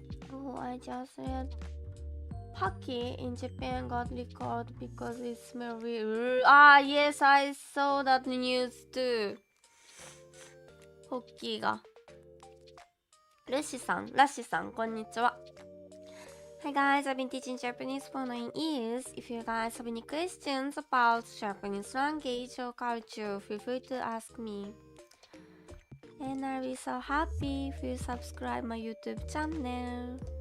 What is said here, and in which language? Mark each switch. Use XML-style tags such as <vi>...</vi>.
<en>Oh, I just read Paki in Japan got recalled because it smells weird. Ah, yes, I saw that news too.</en> <ja>ホッキーが。ラッシュさん、こんにちは。</ja> <en>Hi guys, I've been teaching Japanese for 9 years. If you guys have any questions about Japanese language or culture, feel free to ask me. And I'll be so happy if you subscribe my YouTube channel.</en>